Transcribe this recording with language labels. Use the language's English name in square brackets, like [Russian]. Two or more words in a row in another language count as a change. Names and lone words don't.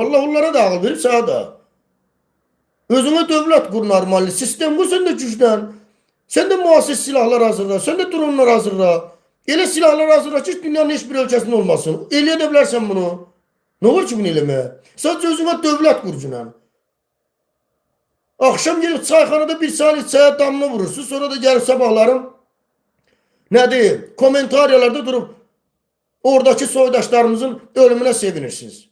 [Azerbaijani] Allah onlara da ağıl verib, sana da. Özünə dövlət qur normalni. Sistem bu, sən də gücdən. Sən də müasir silahlar hazırla, sən də dronlar hazırla. Elə silahlar hazırla ki, dünyanın heç bir ölkəsində olmasın. Eləyə də bilərsən bunu. Nə olur ki bunu eləməyə? Sadəcə özünə dövlət qurcunan. [Turkish] Akşam gelip çayxanada bir saat çaya damla vurursun. Sonra da gelip sabahlarım nedir? Komentaryalarda durup oradaki soydaşlarımızın ölümüne sevinirsiniz.